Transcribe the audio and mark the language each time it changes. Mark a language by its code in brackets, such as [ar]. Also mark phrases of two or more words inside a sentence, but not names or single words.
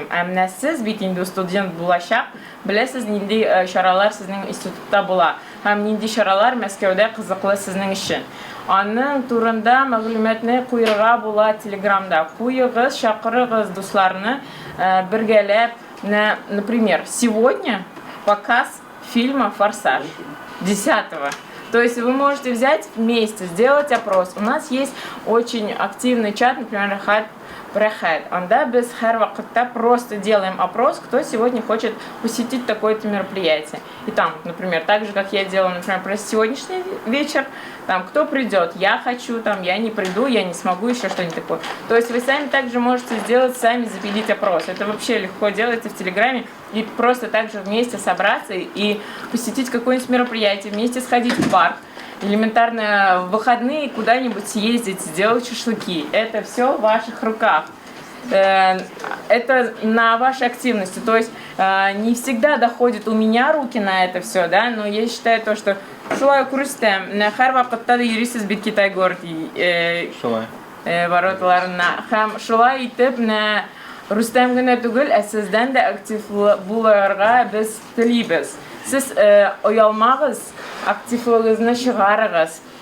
[tt] Әмма сез бит инде студент булачак, беләсез нинди чаралар сезнең институтта була. Һәм нинди чаралар Мәскәүдә кызыклы сезнең өчен. Аның турында мәгълүматны куярга була Телеграмда. Куйыгыз, чакырыгыз дусларны бергәләп. [ru] Например, сегодня показ фильма «Форсаж» 10-го. То есть вы можете взять вместе, сделать опрос. У нас есть очень активный чат, например, Прохед. [tt] Анда без һәр вакытта [ru] просто делаем опрос, кто сегодня хочет посетить такое-то мероприятие. И там, например, так же, как я делала, например, про сегодняшний вечер, там, кто придет, я хочу, там, я не приду, я не смогу, еще что-нибудь такое. То есть вы сами также можете сделать, сами запилить опрос. Это вообще легко делается в Телеграме. И просто также вместе собраться и посетить какое-нибудь мероприятие, вместе сходить в парк. Элементарно в выходные куда-нибудь съездить, сделать шашлыки. Это все в ваших руках. Это на вашей активности. То есть не всегда доходят у меня руки на это все, да, но я считаю то, что [tt] шулай күрсәтәм. Һәр вакытта да йөрисез бит Китай город вороталарына. Һәм шулай итеп, Рустам генә түгел, сездән дә актив булырга без телибез. Сез оялмагыз, активлыгыгызны чыгарыгыз.